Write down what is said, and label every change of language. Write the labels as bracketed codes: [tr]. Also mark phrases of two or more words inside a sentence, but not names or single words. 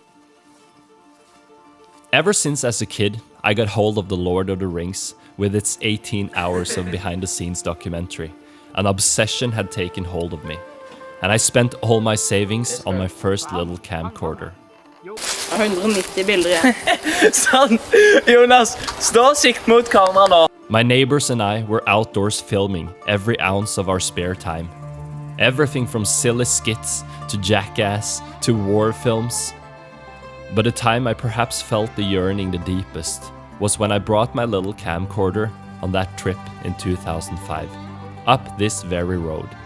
[en] Ever since as a kid, I got hold of The Lord of the Rings with its 18 hours of behind-the-scenes documentary. An obsession had taken hold of me, and I spent all my savings on my first little camcorder. [no] 190 bilder. Sånn! Jonas, stå sikt mot kamera nå. [en] My neighbors and I were outdoors filming every ounce of our spare time. Everything from silly skits to Jackass to war films. But the time I perhaps felt the yearning the deepest was when I brought my little camcorder on that trip in 2005, up this very road.